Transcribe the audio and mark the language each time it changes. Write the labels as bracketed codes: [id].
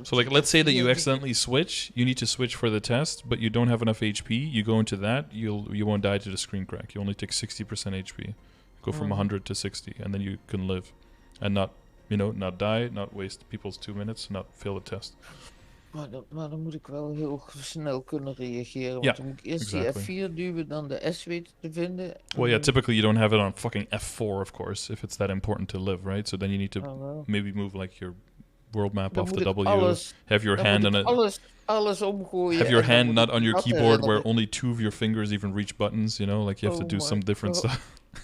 [en] So like, let's say that you accidentally switch, you need to switch for the test, but you don't have enough HP. You go into that, you won't die to the screen crack. You only take 60% HP. Go from 100 to 60, and then you can live, and not die, not waste people's 2 minutes, not fail the test. [nl] Maar dan moet ik wel heel snel kunnen reageren. Want dan moet ik eerst die F4 duwen, dan de S weten te vinden. [en] Well, yeah, typically you don't have it on fucking F4, of course, if it's that important to live, right? So then you need to maybe move like your world map off the W. Have your hand on it. [nl] Alles omgooien. [en] Have your hand not on your keyboard where only 2 of your fingers even reach buttons, you know? Like you have to do some different stuff.